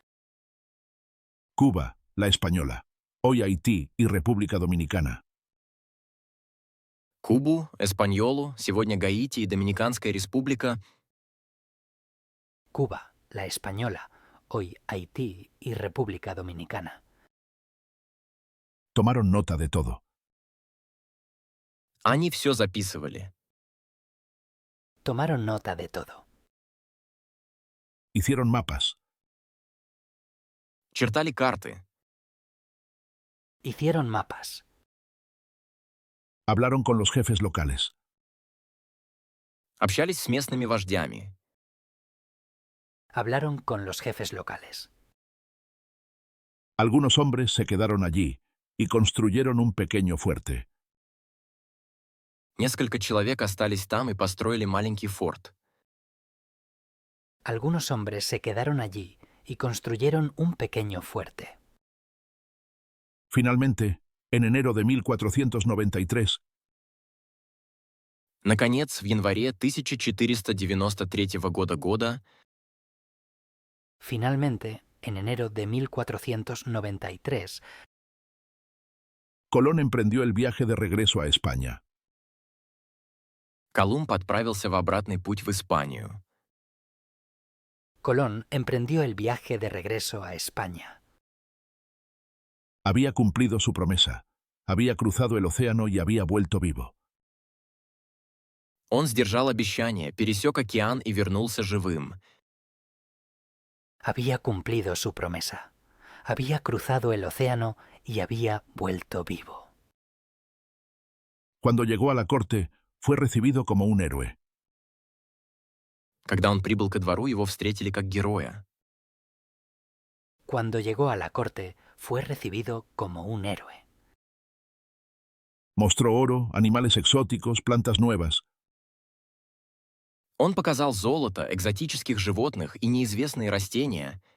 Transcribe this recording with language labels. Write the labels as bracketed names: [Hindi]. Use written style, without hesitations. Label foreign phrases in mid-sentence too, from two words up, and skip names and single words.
[Spanish] Cuba, La Española, hoy Haití y República Dominicana. [Russian] Кубу, Эспаньолу, сегодня Гаити и Доминиканская республика, [Spanish] Cuba, La Española, hoy Haití y República Dominicana. Tomaron nota de todo. [Russian] они все записывали. [Spanish] Tomaron nota de todo. Hicieron mapas. [Russian] Чертали карты. [Spanish] Hicieron mapas. Hablaron con los jefes locales. [Russian] Общались с местными вождями. [Spanish] Hablaron con los jefes locales. Algunos hombres se quedaron allí y construyeron un pequeño fuerte. [Russian] Несколько человек остались там и построили маленький форт. [Spanish] Algunos hombres se quedaron allí y construyeron un pequeño fuerte. Finalmente, en enero de 1493, [Russian] Наконец, в январе 1493 года [Spanish] Finalmente, en enero de 1493, Colón emprendió el viaje de regreso a España. [Russian] Колумб отправился в обратный путь в Испанию. [Spanish] Colón emprendió el viaje de regreso a España. Había cumplido su promesa. Había cruzado el océano y había vuelto vivo. [Russian] Он сдержал обещание, пересек океан и вернулся живым. [Spanish] Había cumplido su promesa. Había cruzado el océano y había vuelto vivo. Cuando llegó a la corte, fue recibido como un héroe. [Russian] Когда он прибыл ко двору, его встретили как героя. [Spanish] Cuando llegó a la corte, fue recibido como un héroe. Mostró oro, animales exóticos, plantas nuevas. [Russian] Он показал золото, экзотических животных и неизвестные растения.